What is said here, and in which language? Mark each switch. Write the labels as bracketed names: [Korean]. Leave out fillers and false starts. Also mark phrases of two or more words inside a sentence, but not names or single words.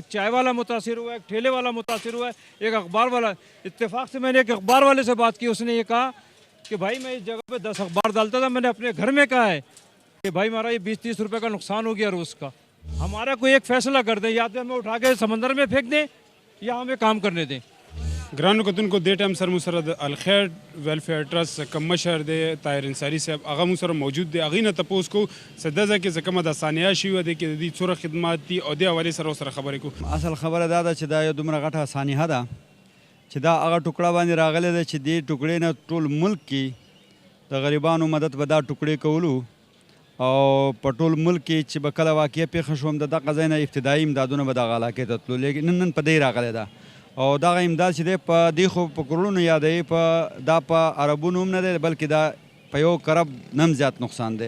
[Urdu] ایک چائے والا متاثر ہوا ہے، ایک ٹھیلے والا متاثر ہوا ہے، ایک اخبار والا. اتفاق سے میں نے ایک اخبار والے سے بات کی۔ اس نے یہ کہا کہ بھائی میں اس جگہ پے 10 اخبار ڈالتا تھا. میں نے اپنے گھر میں کہا ہے کہ بھائی ہمارا یہ 20-30 روپے کا نقصان ہو گیا روز کا. ہمارا کوئی ایک فیصلہ کر دیں، یا تو ہمیں اٹھا کے سمندر میں پھینک دیں یا ہمیں کام کرنے دیں. [Pashto] ګرانو کتونکو دې ټایم سره مو سره د الخیر ویلفیر ټرست کوم مشر دی طاهر انصاري صاحب هغه مو سره موجود دی. هغې نه تپوس کوو څه ده ځکه څه کومه د ثانیه شوې ده کې د دې څومره خدمات دي او دې حوالې سره ورسره خبرې کوو. اصل خبره دا ده چې دا یو دومره غټه سانحه ده چې دا هغه ټوکړه باندې راغلی ده چې دې ټوکړې نه ټول ملک کې د غریبانو مدد به دا ټوکړې کولو او په ټول ملک کې چې به کله واقعه پیښه شوم د دغه ځای نه ابتدایي امدادونه به دغه علاقې ته تلو، لیکن نن په دې راغلی ده او دغه امداد چې دی په دې خو په کروڑونو یادوي، دا په عربونو هم نه دی بلکې دا په یو کرب نه هم زیات نقصان دی.